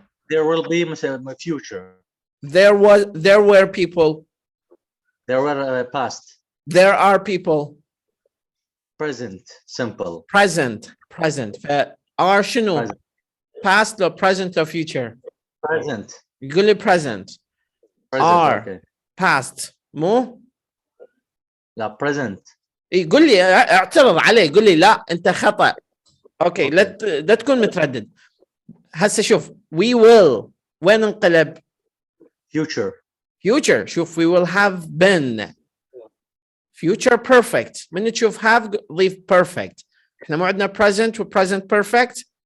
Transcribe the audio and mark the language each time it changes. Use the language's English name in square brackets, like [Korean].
[English] there will be [Arabic] مثلا [English] future. there were people, there were past. there are people. present simple. [Arabic] present ف are شنو؟ [English] present. past [Arabic] لو [English] present لو future؟ present. [Arabic] يقول لي present. [English] are okay. [Arabic] past مو؟ لا present. يقول لي اعترض عليه، يقول لي لا انت خطأ. اوكي لا تكون متردد. هسه شوف [English] we will [Arabic] وين انقلب؟ future. شوف [English] we will have been. future perfect. [Arabic] من تشوف have ضيف perfect. احنا مو عندنا present و present perfect.